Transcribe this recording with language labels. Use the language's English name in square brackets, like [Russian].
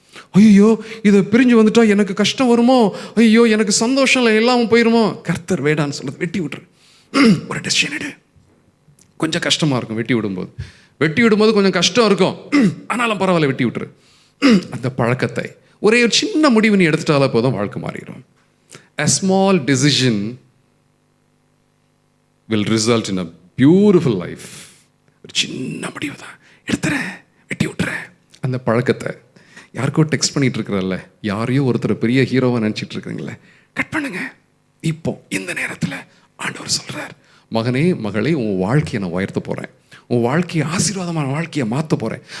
[Tamil] ஐயோ இதை பிரிஞ்சு வந்துட்டா எனக்கு கஷ்டம் வருமோ, ஐயோ எனக்கு சந்தோஷம் இல்லை எல்லாமும் போயிருமோ. கர்த்தர் வேடான்னு சொல்றது வெட்டி விட்டுரு. ஒரு டெசிஷன் எடு. கொஞ்சம் கஷ்டமா இருக்கும் வெட்டி விடும்போது கொஞ்சம் கஷ்டம் இருக்கும், ஆனாலும் பரவாயில்ல வெட்டி விட்டுரு. அந்த பழக்கத்தை ஒரே ஒரு சின்ன முடிவு நீ எடுத்துட்டால போதும், வாழ்க்கை மாறிடும். [English] A small decision will result in a beautiful life. [Tamil] ஒரு சின்ன முடிவு தான், எடுத்துறேன், வெட்டி விட்டுறேன். அந்த பழக்கத்தை யாருக்கோ டெக்ஸ்ட் பண்ணிட்டு இருக்கிறல்ல, யாரையோ ஒருத்தர் பெரிய ஹீரோவா நினைச்சிட்டு இருக்கிறீங்களே, கட் பண்ணுங்க. இப்போ இந்த நேரத்தில் ஆண்டவர் சொல்றார், மகனே மகளே, உன் வாழ்க்கையை நான் உயர்த்த போறேன், உன் வாழ்க்கையை ஆசீர்வாதமான வாழ்க்கையை மாற்ற போறேன்.